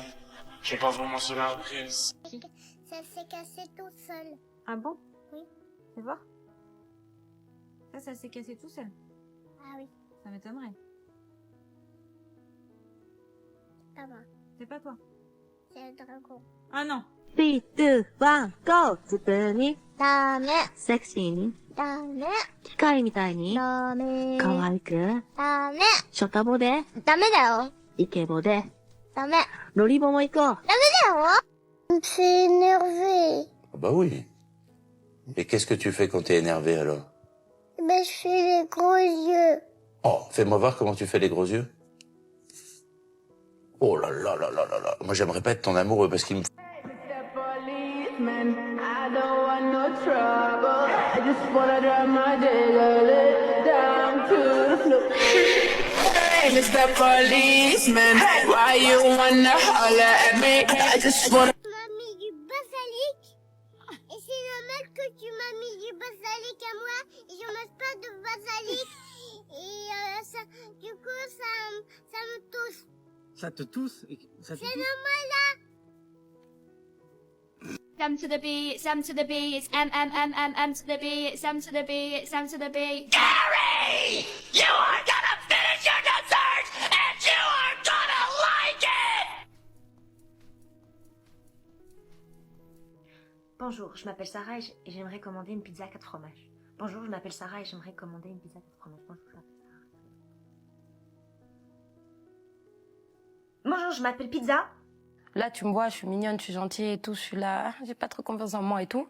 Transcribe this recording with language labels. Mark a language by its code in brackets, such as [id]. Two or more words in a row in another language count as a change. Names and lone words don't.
[fr] Je vais pas vraiment sur la prise. Ça s'est cassé tout seul. Ah bon? Oui. Fais voir. Ça s'est cassé tout seul. Ah oui, Ça m'étonnerait. ça va. C'est pas toi. C'est le dragon. Ah non. [ja] 3、2、1、GO! 普通に、ダメ。セクシーに、ダメ。機械みたいに、ダメ。可愛く、ダメ。ショタボで、ダメだよ。イケボで、ダメ。ロリボも行こう。ダメだよ。 [fr] C'est énervé. Ah bah oui. Et qu'est-ce que tu fais quand t'es énervé alors? Mais je fais les gros yeux. Oh, fais-moi voir comment tu fais les gros yeux. Oh là là là là là là. Moi j'aimerais pas être ton amoureux parce qu'il me... [en] I don't want no trouble. I just wanna drive my diggly down to the floor. Hey, Mr. Policeman, why you wanna holler at me? I just wanna. [fr] Tu m'as mis du basilic. Et c'est normal que tu m'as mis du basilic à moi. Et je mange pas de basilic. Et ça, du coup, ça me touche. Ça te tousse? Ça te C'est tousse? normal là. [en] Sam to the B, Sam to the B, it's M to the B, Sam to the B, Sam to the B. Gary! You are gonna finish your dessert and you are gonna like it! [fr] Bonjour, je m'appelle Sarah et j'aimerais commander une pizza à 4 fromages. Bonjour, je m'appelle Sarah et j'aimerais commander une pizza à 4 fromages. Bonjour, je m'appelle Pizza. Là, tu me vois, je suis mignonne, je suis gentille et tout, je suis là, j'ai pas trop confiance en moi et tout.